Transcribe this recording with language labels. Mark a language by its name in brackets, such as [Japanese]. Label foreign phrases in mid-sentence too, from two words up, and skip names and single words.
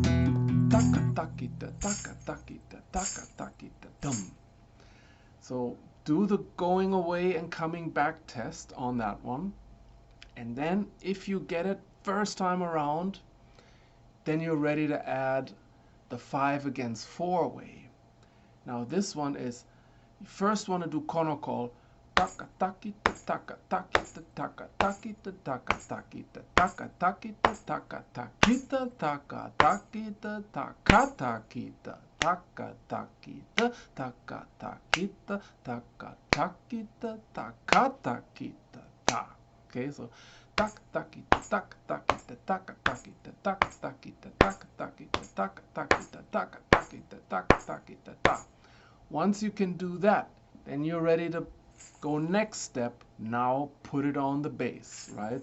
[English] Taka takita, taka takita, taka takita, dum. So do the going away and coming back test on that one. And then if you get it first time around, then you're ready to add the 5 against 4 way. Now this one is, you first want to do konokol. Taka takita taka takita taka takita taka takita taka takita taka takita taka takita taka takita taka takita taka takita taka takita taka takita ta. Okay, so tak takita tak takita taka takita taka takita taka takita taka takita taka takita taka takita ta. Once you can do that, then you're ready to go next step. Now put it on the bass, right?